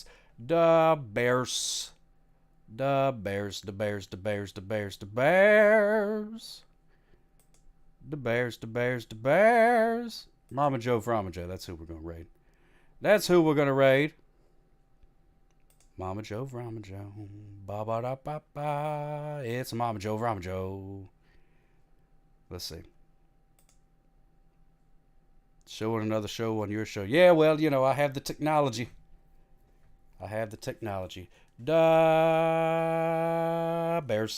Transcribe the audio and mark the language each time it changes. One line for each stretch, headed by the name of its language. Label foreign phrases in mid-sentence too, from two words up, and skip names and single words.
English: Da Bears. Da Bears. Da Bears. Da Bears. Da Bears. Da Bears. The bears, the bears, the bears. Mama Joe, Frama Joe. That's who we're going to raid. That's who we're going to raid. Mama Joe, Frama Joe. Ba ba da ba ba. It's Mama Joe, Frama Joe. Let's see. Showing another show on your show. Yeah, well, you know, I have the technology. Da bears.